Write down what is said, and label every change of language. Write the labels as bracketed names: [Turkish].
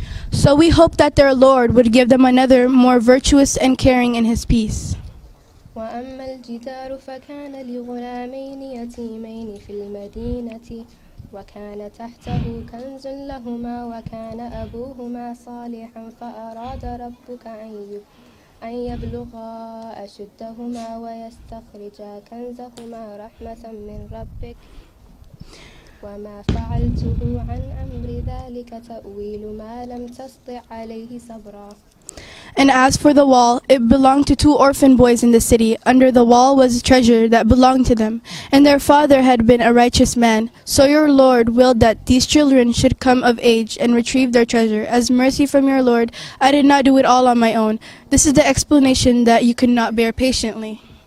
[English] So we hoped that their Lord would give them another more virtuous and caring in his peace. [Arabic] وأما الجدار فكان لغلامين يتيمين في المدينة وكان تحته كنز لهما وكان أبوهما صالحا فأراد ربك أن يبلغا أشدهما ويستخرجا كنزهما رحمة من ربك وما فعلته عن أمر ذلك تأويل ما لم تسطع عليه صبرا. [English] And as for the wall, it belonged to 2 orphan boys in the city. Under the wall was treasure that belonged to them, and their father had been a righteous man. So your Lord willed that these children should come of age and retrieve their treasure. As mercy from your Lord, I did not do it all on my own. This is the explanation that you could not bear patiently.